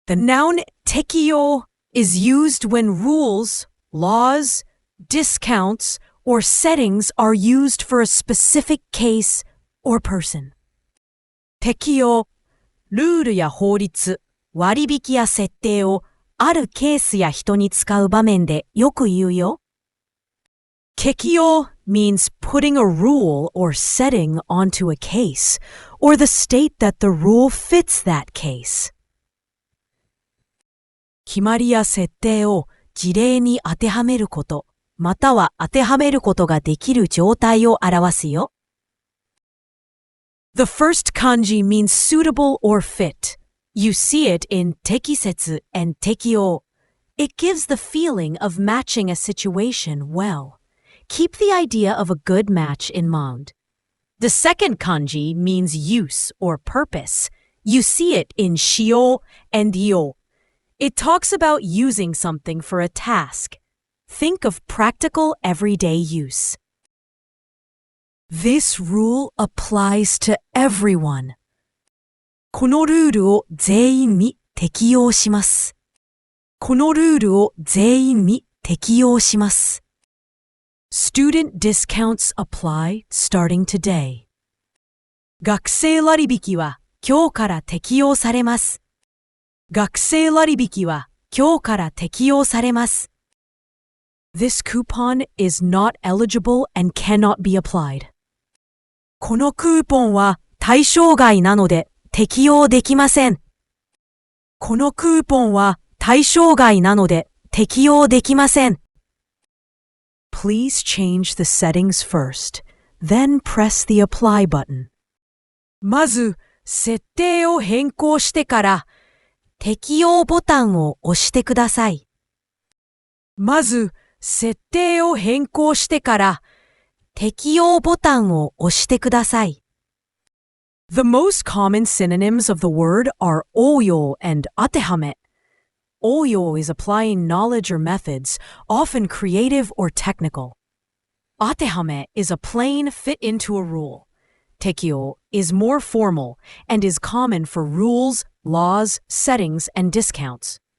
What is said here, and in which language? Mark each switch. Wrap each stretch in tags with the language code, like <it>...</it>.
<en>The noun 適用 is used when rules, laws, discounts, or settings are used for a specific case or person.</en> <ja>適用、ルールや法律、割引や設定をあるケースや人に使う場面でよく言うよ。</ja> <en>適用 means putting a rule or setting onto a case, or the state that the rule fits that case.</en> <ja>決まりや設定を事例に当てはめること、または当てはめることができる状態を表すよ。</ja> <en>The first kanji means suitable or fit. You see it in 適切 and 適用. It gives the feeling of matching a situation well. Keep the idea of a good match in mind. The second kanji means use or purpose. You see it in 使用 and 用. It talks about using something for a task. Think of practical everyday use. This rule applies to everyone.</en> <ja>このルールを全員に適用します。このルールを全員に適用します。</ja> <en>Student discounts apply starting today.</en> <ja>学生割引は今日から適用されます。学生割引は今日から適用されます。</ja> <en>This coupon is not eligible and cannot be applied.</en> <ja>このクーポンは対象外なので適用できません。このクーポンは対象外なので適用できません。</ja> <en>Please change the settings first, then press the apply button.</en> <ja>まず、設定を変更してから、適用ボタンを押してください。まず、設定を変更してから、適用ボタンを押してください。</ja> <en>The most common synonyms of the word are 応用 and 当てはめ。応用 is applying knowledge or methods, often creative or technical. 当てはめ is a plain fit into a rule. 適用 is more formal and is common for rules, laws, settings, and discounts.</en>